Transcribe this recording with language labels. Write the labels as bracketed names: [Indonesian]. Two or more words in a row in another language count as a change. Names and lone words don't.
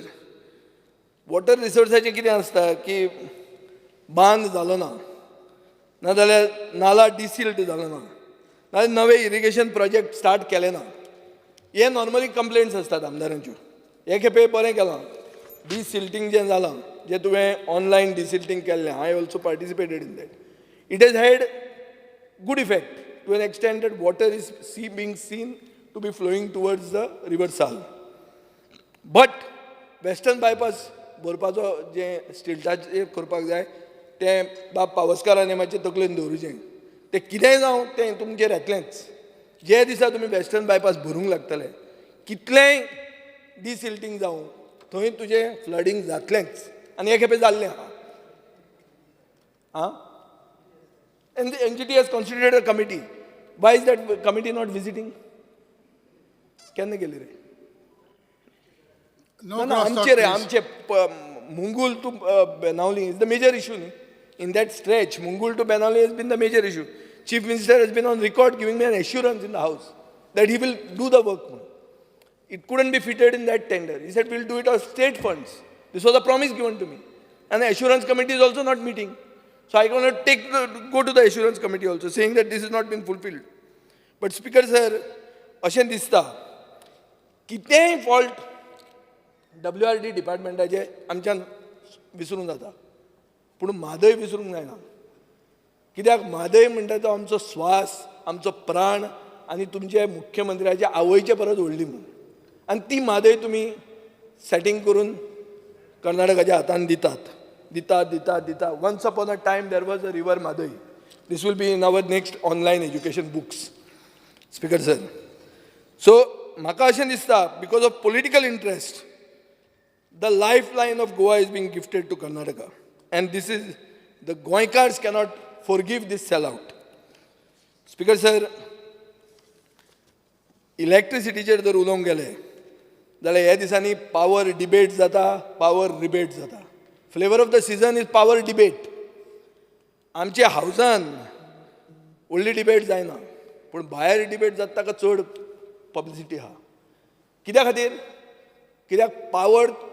[Konkani] वॉटर रिसोर्साचें कितें आसता की बांद जालो ना, नाजाल्यार नाला डिसिल्ट जालो ना, नाजाल्यार नवे [English] irrigation project start [Konkani] केले ना. हे नॉर्मली कंप्लेंट्स आसतात आमदारांच्यो. हे खेपे बरें केलां डिसिल्टिंग जें जालां, जें तुवें ऑनलायन डिसिल्टिंग केल्लें, [English] I also participated in that. it has had good effect to an extent that water is being seen to be flowing towards the river Sal. But western bypass [Konkani] भरपाचो जें स्टिल्टाचेर करपाक जाय तें बाब पावसकारांनी मातशें तकलेन दवरुचें. तें कितेंय जावं तें तुमचेर येतलेंच. जे दिसा तुम्ही [English] western bypass [Konkani] भरूंक लागतले कितलेंय डिसिल्टिंग जावं थंय तुजें फ्लडिंग जातलेंच आनी हे खेपे जाल्लें आहा [English] and the NGT has constituted a committee. Why is that committee not visiting? [Konkani] केन्ना गेली रे? [English] No, No, cross talk, [Konkani] आमचे रे [English] please. आमचे Mungul to Benauli is the major issue. In that stretch, Mungul to Benauli has been the major issue. Chief Minister has been on record giving me an assurance in the House that he will do the work. It couldn't be fitted in that tender. He said, we'll do it out of state funds. This was a promise given to me. And the assurance committee is also not meeting. So I cannot go to the assurance committee also, saying that this has not been fulfilled. But Speaker sir, [Konkani] अशें दिसता कितेंय फॉल्ट WRD डिपार्टमेंटाचे आमच्यान विसरूंक जाता पूण म्हादय विसरूंक जायना कित्याक म्हादय म्हणटा तो आमचो स्वास आमचो प्राण आनी तुमचे मुख्यमंत्र्याचे आवयचे परस व्हडली म्हणून आनी ती म्हादय तुमी सेटींग करून कर्नाटकाच्या हातान दितात [English] once upon a time there was a river Mhadei this will be in our next online education books Speaker sir so [Konkani] म्हाका अशें दिसता [English] because of political interest the lifeline of Goa is being gifted to Karnataka. And this is, the Goikars cannot forgive this sellout. Speaker sir, electricity [Konkani] जर उलोवंक गेले जाल्यार ह्या दिसांनी [English] power debate [Konkani] जाता [English] power rebate [Konkani] जाता [English] flavour of the season is power debate [Konkani] आमच्या हावसान व्हडली डिबेट जायना पूण भायर डिबेट जाता ताका चड पब्लिसिटी आहा कित्या खातीर कित्याक पावर